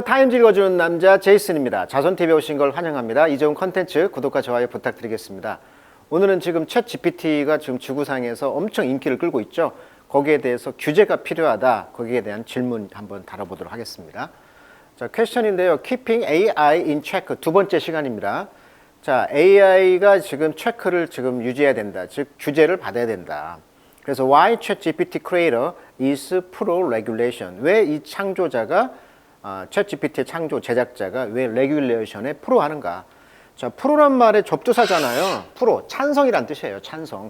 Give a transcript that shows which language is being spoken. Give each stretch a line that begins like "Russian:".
Korean: 타임즈 읽어주는 남자 제이슨입니다. 자손TV에 오신 걸 환영합니다. 이 좋은 컨텐츠 구독과 좋아요 부탁드리겠습니다. 오늘은 지금 챗 GPT가 지금 지구상에서 엄청 인기를 끌고 있죠. 거기에 대해서 규제가 필요하다. 거기에 대한 질문 한번 다뤄보도록 하겠습니다. 자, 퀘스천인데요.
English: Keeping AI in check
Korean: 두 번째 시간입니다. 자, AI가 지금 체크를 지금 유지해야 된다. 즉 규제를 받아야 된다. 그래서
English: why ChatGPT creator is pro regulation?
Korean: 왜 이 창조자가 챗GPT의 창조 제작자가 왜 레귤레이션에 프로하는가? 자, 프로란 말의 접두사잖아요. 프로, 찬성이란 뜻이에요. 찬성.